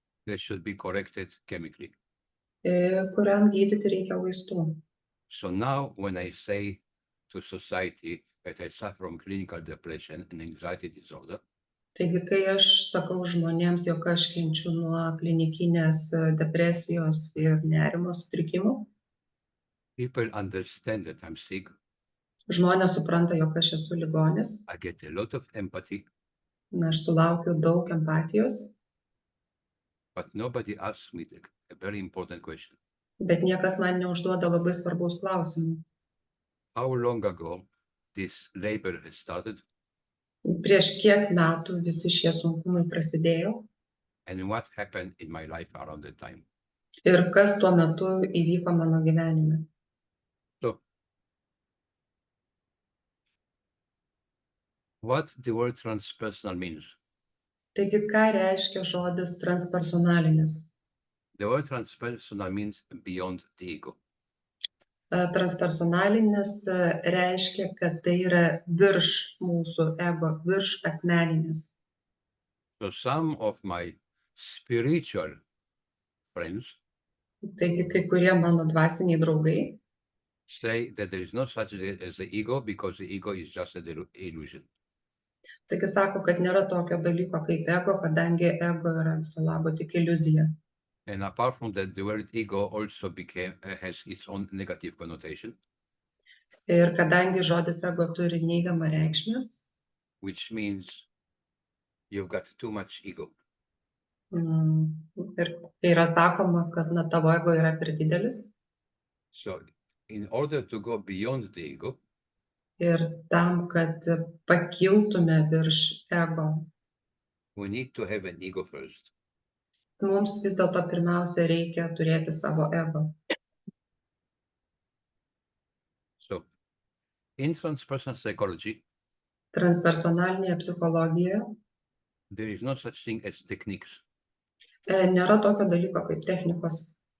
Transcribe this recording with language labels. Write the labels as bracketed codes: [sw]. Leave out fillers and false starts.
[en] that should be corrected chemically. [lt] kuriam gydyti reikia vaistų. [en] So now when I say to society that I suffer from clinical depression and anxiety disorder, [lt] Taigi, kai aš sakau žmonėms, jog aš kenčiu nuo klinikinės depresijos ir nerimo sutrikimų, [en] people understand that I'm sick. [lt] žmonės supranta, jog aš esu ligonis. [en] I get a lot of empathy, [lt] Aš sulaukiu daug empatijos, [en] but nobody asks me a very important question. [lt] bet niekas man neužduoda labai svarbaus klausimų. [en] How long ago this labor has started, [lt] Prieš kiek metų visi šie sunkumai prasidėjo [en] and what happened in my life around that time? [lt] ir kas tuo metu įvyko mano gyvenime. [en] So, what the word transpersonal means? [lt] Taigi, ką reiškia žodis transpersonalinis? [en] The word transpersonal means beyond the ego. [lt] Transpersonalinis reiškia, kad tai yra virš mūsų ego, virš asmeninis. [en] So some of my spiritual friends [lt] Taigi, kai kurie mano dvasiniai draugai [en] say that there is no such thing as the ego because the ego is just an illusion. [lt] taigi sako, kad nėra tokio dalyko kaip ego, kadangi ego yra viso labo tik iliuzija. [en] And apart from that, the word ego also has its own negative connotation, [lt] Ir kadangi žodis ego turi neigiamą reikšmę, [en] which means you've got too much ego. [lt] ir kai yra sakoma, kad tavo ego yra per didelis, [en] So in order to go beyond the ego, [lt] ir tam, kad pakiltume virš ego, [en] we need to have an ego first. [lt] mums vis dėlto pirmiausia reikia turėti savo ego. [en] So in transpersonal psychology, [lt] Transpersonalinėje psichologijoje [en] there is no such thing as techniques. [lt] nėra tokio dalyko kaip technikos.